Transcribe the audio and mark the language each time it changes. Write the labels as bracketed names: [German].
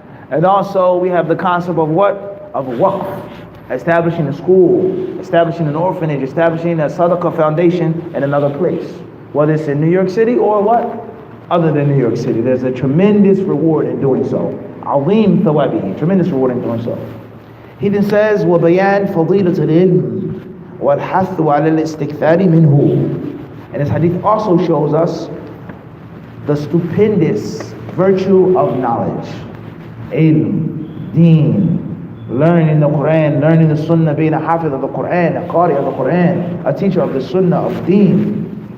[English] And also we have the concept of what? Of waqf. Establishing a school, establishing an orphanage, establishing a sadaqah foundation in another place. Whether it's in New York City or what? Other than New York City. There's a tremendous reward in doing so. Azim thawabihi. Tremendous reward in doing so. He then says, [Arabic] وَبَيَانْ فَضِيلَةِ الْعِلْمِ وَالْحَثُّ عَلَى الْإِسْتِكْثَارِ مِنْهُ. [English] And this hadith also shows us the stupendous virtue of knowledge. Ilm, deen, learning the Quran, learning the Sunnah, being a hafiz of the Quran, a qari of the Quran, a teacher of the Sunnah of deen.